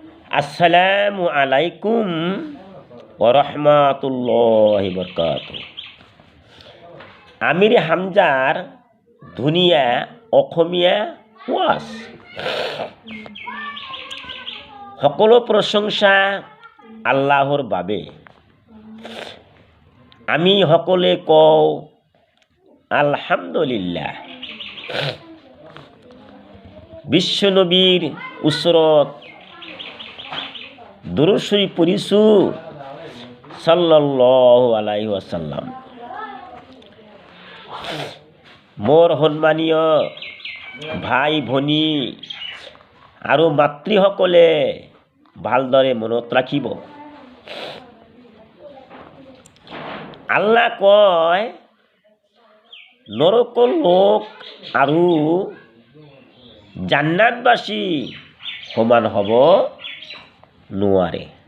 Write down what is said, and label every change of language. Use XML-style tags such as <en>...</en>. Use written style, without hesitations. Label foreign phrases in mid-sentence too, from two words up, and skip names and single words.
<ar>السلام عليكم ورحمة الله وبركاته.</ar> <as>আমির হামজার ধুনীয়া অসমীয়া ওয়াজ। সকলো প্ৰশংসা আল্লাহৰ বাবে। আমি সকলোৱে কওঁ আলহামদুলিল্লাহ। বিশ্বনবীৰ ওচৰত দুৰুদ শৰীফ পঢ়িছোঁ</as> <ar>صلى الله عليه وسلم.</ar> <as>মোৰ সন্মানীয় ভাই ভনী আৰু মাতৃসকলে ভালদৰে মনত ৰাখিব। আল্লাহ কয়, নৰকৰ লোক আৰু জান্নাতবাসী সমান হ'ব নোৱাৰে।</as>